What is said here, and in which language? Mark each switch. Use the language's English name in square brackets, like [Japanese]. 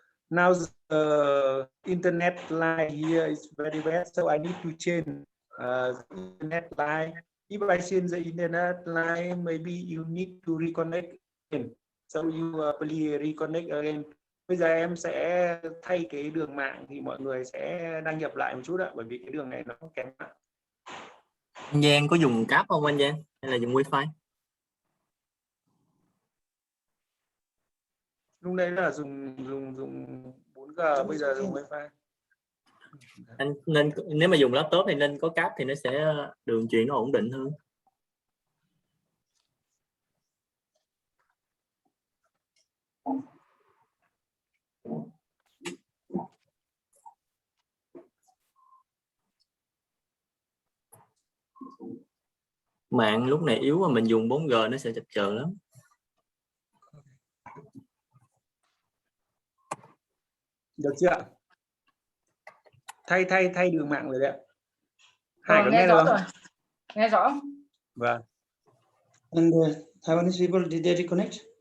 [English] Now the internet line here is very bad, so I need to change the internet line. If I change the internet line, maybe you need to reconnect again. So you please reconnect again. [Vietnamese] Bây giờ em sẽ thay cái đường mạng thì mọi người sẽ đăng nhập lại một chút ạ, bởi vì cái đường này nó kém mạng. Anh Giang có dùng cáp không anh Giang, hay là dùng wifi? Lúc đấy là dùng 4G, bây giờ dùng wifi. Anh nên nếu mà dùng laptop thì nên có cáp thì nó sẽ đường truyền nó ổn định hơn. Mạng lúc này yếu mà mình dùng 4G nó sẽ chập chờn lắm. Được chưa ạ? Thay đường mạng rồi đấy ạ. Hải có Nghe được rõ không? rồi. Nghe rõ. Vâng. [English] And Taiwanese people, did they reconnect?